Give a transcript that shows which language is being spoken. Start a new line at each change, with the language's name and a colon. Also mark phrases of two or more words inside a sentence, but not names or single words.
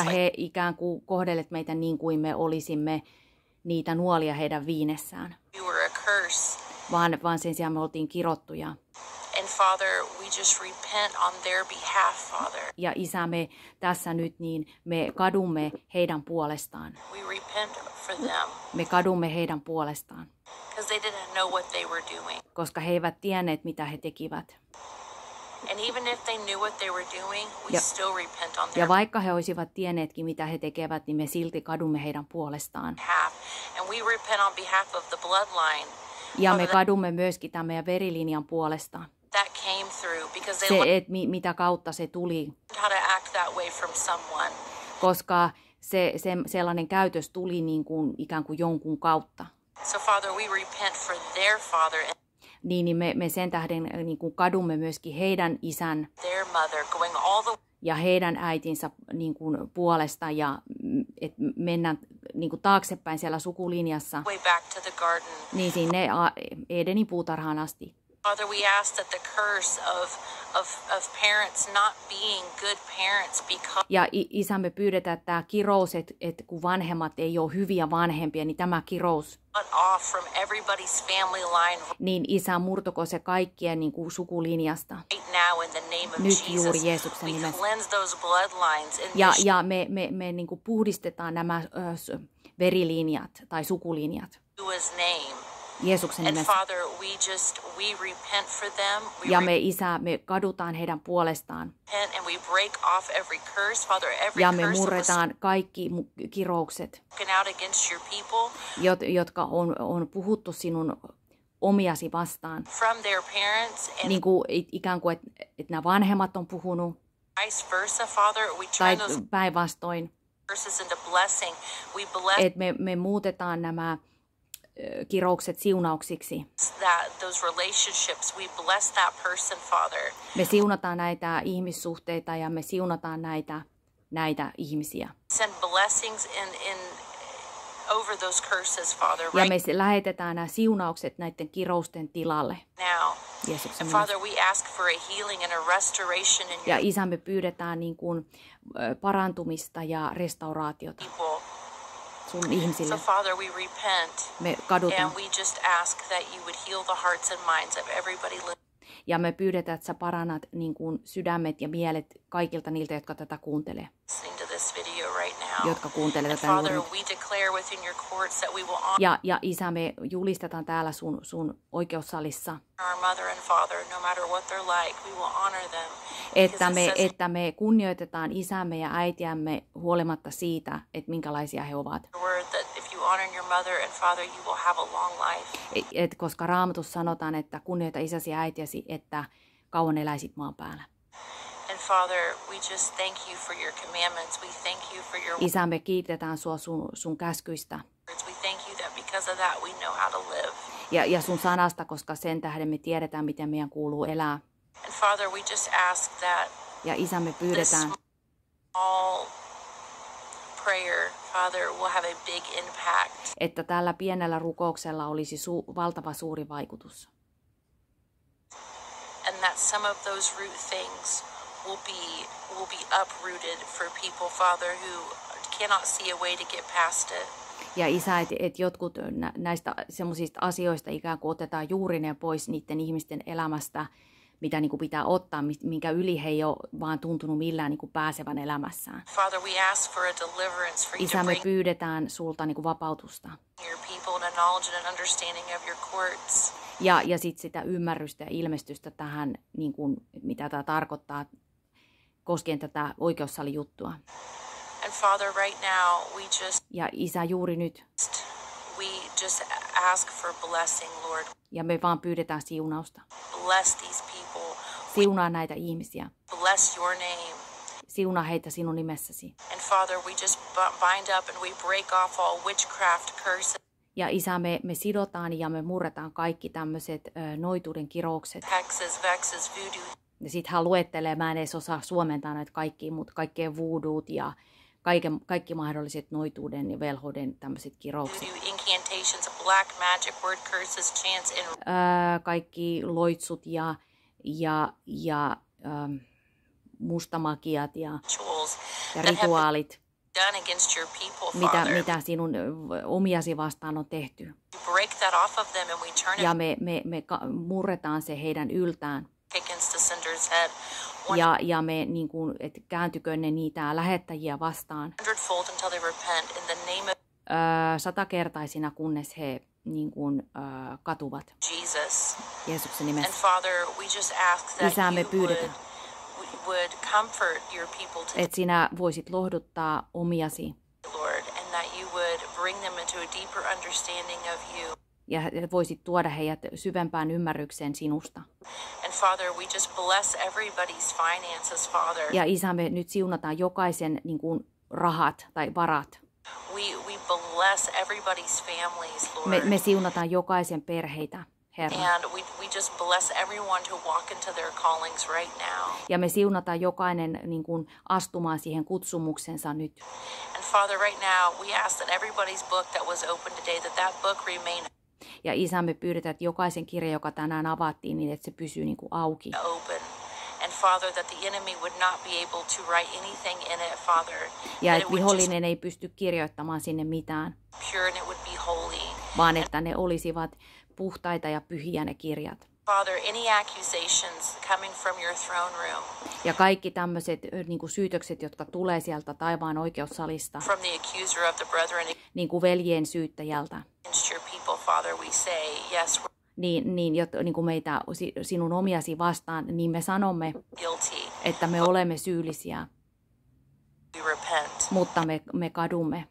English: us like
Finnish: he ikään kuin kohdelleet meitä niin kuin me olisimme niitä nuolia heidän viinessään,
English: we were a curse.
Finnish: vaan sen sijaan me oltiin kirottuja.
English: And Father, we just repent on their behalf, Father.
Finnish: Ja Isä, me tässä nyt niin me kadumme heidän puolestaan.
English: We repent for them
Finnish: Me kadumme heidän puolestaan,
English: because they didn't know what they were doing.
Finnish: koska he eivät tienneet, mitä he tekivät.
English: And even if they knew what they were doing, we
Finnish: Ja-
English: still repent on
Finnish: Ja
English: their
Finnish: vaikka he olisivat tienneetkin, mitä he tekevät, niin me silti kadumme heidän puolestaan.
English: behalf. And we repent on behalf of the bloodline
Finnish: Ja me kadumme myöskin tämän meidän verilinjan puolesta.
English: that came through because they
Finnish: Se,
English: learned
Finnish: että mitä kautta se tuli,
English: how to act that way from someone.
Finnish: koska sellainen käytös tuli niin kuin, ikään kuin jonkun kautta.
English: So Father, we repent for their father and
Finnish: Niin me sen tähden niin kuin kadumme myöskin heidän isän
English: their mother going all the
Finnish: ja heidän äitinsä niin kuin puolesta ja et mennään niin kuin taaksepäin siellä sukulinjassa,
English: way back to the garden.
Finnish: niin sinne Edenin puutarhaan asti.
English: Father, we ask that the curse of parents not being good parents because
Finnish: Ja Isä, me pyydetään, että tämä kirous, että kun vanhemmat ei ole hyviä vanhempia, niin tämä kirous,
English: cut off from everybody's family line
Finnish: niin Isä, murtuko se kaikkien niin kuin sukulinjasta.
English: right now in the name of
Finnish: Nyt juuri
English: Jesus.
Finnish: Jeesuksen
English: We
Finnish: nimessä.
English: cleanse those bloodlines in
Finnish: Ja me niin kuin puhdistetaan nämä verilinjat tai sukulinjat
English: Yeshua's name.
Finnish: Jeesuksen
English: And
Finnish: nimessä.
English: Father, we repent for them. We
Finnish: Ja me Isä, me kadutaan heidän puolestaan.
English: repent and we break off every curse, Father, every
Finnish: Ja me
English: curse that was
Finnish: murretaan kaikki kiroukset,
English: spoken out against your people
Finnish: jotka on puhuttu sinun omiasi vastaan.
English: from their parents and
Finnish: Niin kuin ikään kuin, että nämä vanhemmat on puhunut,
English: vice versa, Father. We
Finnish: tai
English: turn those
Finnish: päinvastoin.
English: curses into blessing. We bless
Finnish: Että me muutetaan nämä kiroukset siunauksiksi.
English: those relationships. We bless that person, Father.
Finnish: Me siunataan näitä ihmissuhteita ja me siunataan näitä ihmisiä.
English: Send blessings in over those curses, Father,
Finnish: Ja
English: right
Finnish: me lähetetään nämä siunaukset näiden kirousten tilalle.
English: now.
Finnish: Jeesuksen
English: And
Finnish: nimessä.
English: Father, we ask for a healing and a restoration in
Finnish: Ja
English: your
Finnish: Isä, me pyydetään niin kuin parantumista ja restauraatiota
English: people.
Finnish: sun
English: So,
Finnish: ihmisille.
English: Father, we repent
Finnish: Me kadutaan.
English: and we just ask that you would heal the hearts and minds of everybody
Finnish: Ja me pyydetään, että sä parannat niin kuin sydämet ja mielet kaikilta niiltä, jotka tätä kuuntelee.
English: listening to this video right now.
Finnish: Jotka kuuntelee
English: And
Finnish: tätä juuri
English: Father,
Finnish: nyt.
English: we declare within your courts that we will honor
Finnish: Ja Isä, me julistetaan täällä sun oikeussalissa,
English: our mother and father no matter what they're like. We will honor them. Because it says
Finnish: että me kunnioitetaan isämme ja äitiämme huolimatta siitä, että minkälaisia he ovat.
English: in your word that if you honor your mother and father, you will have a long life.
Finnish: Koska Raamatussa sanotaan, että kunnioita isäsi ja äitiäsi, että kauan eläisit maan päällä.
English: And Father, we just thank you for your commandments. We thank you for your
Finnish: Isä, me kiitetään sua sun käskyistä
English: words. We thank you that because of that we know how to live.
Finnish: ja sun sanasta, koska sen tähden me tiedetään, miten meidän kuuluu elää.
English: And Father, we just ask that
Finnish: Ja Isä, me
English: this
Finnish: pyydetään,
English: small prayer, Father, will have a big impact.
Finnish: että tällä pienellä rukouksella olisi valtava suuri vaikutus.
English: And that some of those root things will be uprooted for people, Father, who cannot see a way to get past it.
Finnish: Ja Isä, että jotkut näistä semmoisista asioista ikään kuin otetaan juurineen pois niiden ihmisten elämästä, mitä niin kuin pitää ottaa, minkä yli he ei ole vaan tuntunut millään niin kuin pääsevän elämässään.
English: Father, we ask for a deliverance, for you
Finnish: Isä,
English: to
Finnish: me
English: bring
Finnish: pyydetään sulta niin kuin vapautusta.
English: your people and a knowledge and an understanding of your courts.
Finnish: Ja sitten sitä ymmärrystä ja ilmestystä tähän, niin kuin, mitä tämä tarkoittaa koskien tätä oikeussalijuttua.
English: And Father, right now,
Finnish: Ja Isä, juuri nyt.
English: we just ask for blessing, Lord.
Finnish: Ja me vaan pyydetään siunausta.
English: Bless these people.
Finnish: Siunaa näitä ihmisiä.
English: Bless your name.
Finnish: Siunaa heitä sinun nimessäsi.
English: And Father, we just bind up and we break off all witchcraft curses,
Finnish: Ja Isä, me sidotaan ja me murretaan kaikki tämmöiset noituuden kiroukset.
English: hexes, vexes, voodoo,
Finnish: Ja sitten hän luettelee, mä en edes osaa suomentaa näitä kaikkia, mutta kaikkea voodoot ja kaikki mahdolliset noituuden ja velhouden tämmöiset kiroukset.
English: voodoo incantations, black magic, word curses, chants, and
Finnish: Kaikki loitsut ja mustamagiat ja
English: rituals that have been
Finnish: rituaalit,
English: done against your people, Father.
Finnish: mitä sinun omiasi vastaan on tehty.
English: We break that off of them and we turn
Finnish: Ja
English: it
Finnish: me murretaan se heidän yltään.
English: against the sender's head.
Finnish: Ja me niin kuin, että kääntykö ne niitä lähettäjiä vastaan
English: 100-fold until they repent in the name of
Finnish: 100-kertaisina, kunnes he niin kuin, katuvat
English: Jesus.
Finnish: Jeesuksen
English: And
Finnish: nimessä.
English: Father, we just ask that
Finnish: Isä, me
English: you
Finnish: pyydetään,
English: would comfort your people today,
Finnish: että sinä voisit lohduttaa omiasi
English: Lord, and that you would bring them into a deeper understanding of you.
Finnish: ja voisit tuoda heidät syvempään ymmärrykseen sinusta.
English: And Father, we just bless everybody's finances, Father.
Finnish: Ja Isä, me nyt siunataan jokaisen niin kuin, rahat tai varat.
English: We bless everybody's families, Lord.
Finnish: Me siunataan jokaisen perheitä, Herra.
English: And we just bless everyone to walk into their callings right now.
Finnish: Ja me siunataan jokainen niin kuin, astumaan siihen kutsumuksensa nyt.
English: And Father, right now, we ask that everybody's book that was open today, that book remain.
Finnish: Ja Isä, me pyydetään, että jokaisen kirjan, joka tänään avattiin, niin että se pysyy niin kuin auki.
English: Open. And Father, that the enemy would not be able to write anything in it, Father.
Finnish: Ja että vihollinen ei pysty kirjoittamaan sinne mitään,
English: Pure and it would be holy.
Finnish: vaan että ne olisivat puhtaita ja pyhiä ne kirjat.
English: Father, any accusations coming from your throne room,
Finnish: Ja kaikki tämmöiset niin kuin syytökset, jotka tulee sieltä taivaan oikeussalista,
English: from the accuser of the brethren
Finnish: niin kuin veljen syyttäjältä,
English: against your people, Father, we say, yes, we're
Finnish: niin kuin meitä sinun omiasi vastaan, niin me sanomme,
English: guilty.
Finnish: että me olemme syyllisiä,
English: We repent.
Finnish: mutta me kadumme.